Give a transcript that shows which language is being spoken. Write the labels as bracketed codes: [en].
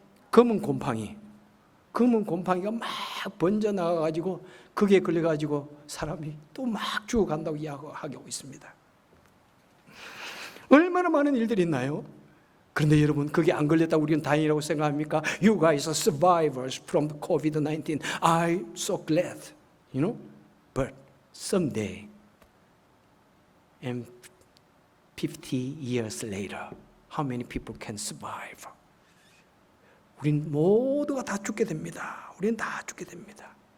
[ko] 검은 곰팡이가 막 번져나가가지고 거기에 걸려가지고 사람이 또 막 죽어간다고 이야기하고 있습니다. 얼마나 많은 일들이 있나요? 그런데 여러분, 그게 안 걸렸다고 우리는 다행이라고 생각합니까? [en] You guys are survivors from the COVID-19. I'm so glad, you know? But someday, and 50 years later, how many people can survive? [ko] 우린 모두가 다 죽게 됩니다. 우린 다 죽게 됩니다.